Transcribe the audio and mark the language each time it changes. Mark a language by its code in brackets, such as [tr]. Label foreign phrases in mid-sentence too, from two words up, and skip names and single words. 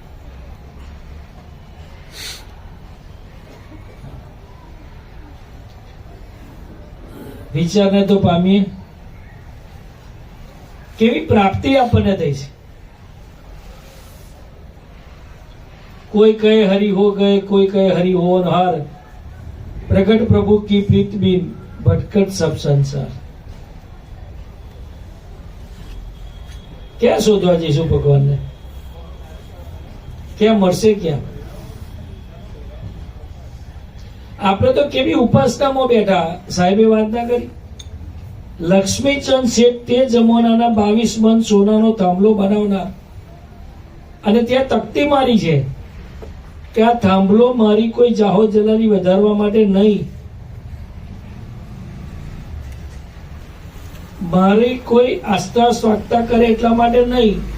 [gu] વિચારને તો પામીએ કેવી પ્રાપ્તિ આપણને થઈ છે। [hi] कोई कहे हरि हो गए, कोई कहे हरि हो हार, प्रकट प्रभु की प्रीत बिन भटकट सब संसार। [gu] ક્યાં શોધવા જઈશું ભગવાનને? ક્યાં મળશે? ક્યાં? આપણે તો કેવી ઉપાસનામાં બેઠા। સાહેબે વાત ના કરી, લક્ષ્મીચંદ શેઠ તે જમાનાના 22 મણ સોનાનો થાંભલો બનાવનાર, અને ત્યાં તકતી મારી છે કે આ થાંભલો મારી કોઈ જાહો જલાલી વધારવા માટે નહીં, મારી કોઈ આસ્થા સ્વાગતા કરે એટલા માટે નહીં,